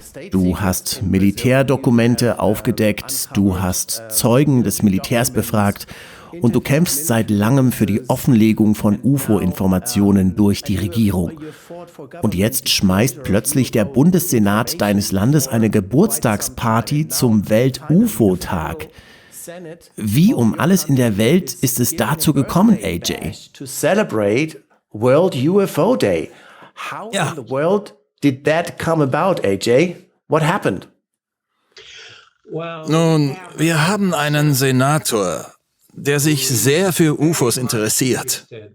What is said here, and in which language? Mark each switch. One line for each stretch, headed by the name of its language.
German: Du hast Militärdokumente aufgedeckt, du hast Zeugen des Militärs befragt und du kämpfst seit langem für die Offenlegung von UFO-Informationen durch die Regierung. Und jetzt schmeißt plötzlich der Bundessenat deines Landes eine Geburtstagsparty zum Welt-UFO-Tag. Wie um alles in der Welt ist es dazu gekommen, AJ?
English: To celebrate World UFO Day. How in the world did that come about, AJ? What happened?
German: Nun, wir haben einen Senator, der sich sehr für UFOs interessiert.